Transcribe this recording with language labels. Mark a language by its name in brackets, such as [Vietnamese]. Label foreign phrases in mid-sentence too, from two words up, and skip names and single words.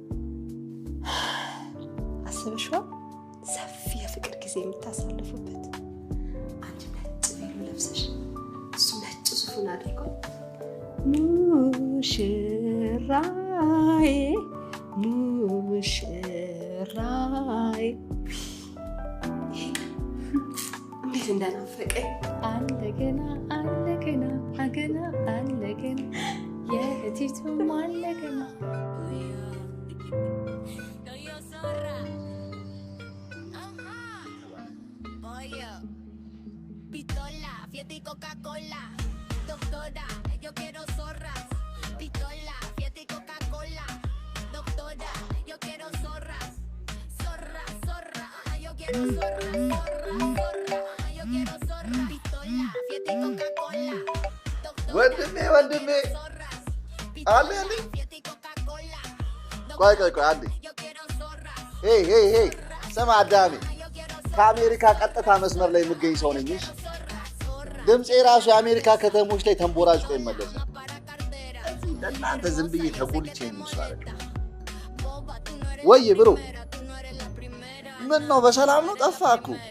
[Amharic] አስበሽዋ ሰፊ የፍቅር ጊዜ የምታሳልፉበት አንቺ ነጭ ቤሎ ለብሰሽ እሱ ነጭ ሱፉን አድርጎ ሙሽራዬ እንዴት እንደናፈቀኝ አለገና የህቲቱም አለገና [Spanish] Pistola, fiesta y Coca-Cola. Doctora, yo quiero zorras. Pistola, fiesta y Coca-Cola. Doctora, yo quiero zorras. Zorra, zorra, yo quiero zorras. Zorra, zorra, yo quiero zorras. Pistola, fiesta y Coca-Cola. Doctora, wandeme. Zorras. Pistola, fiesta y Coca-Cola. [Amharic] ቆይ አንዴ ሄይ ሰማ አዳሜ ከአሜሪካ ቀጥታ መስመር ላይ የምገኝ ሰው ነኝ እሺ ድምጼ ራሱ የአሜሪካ ከተሞች ላይ ተንቦራጭቶ ይመለሳል እናንተ ዝም ብዬ ተቆልቼ ነው ይሻላል ወይ ብሮ ምን ነው በሰላም ነው ጠፋኩ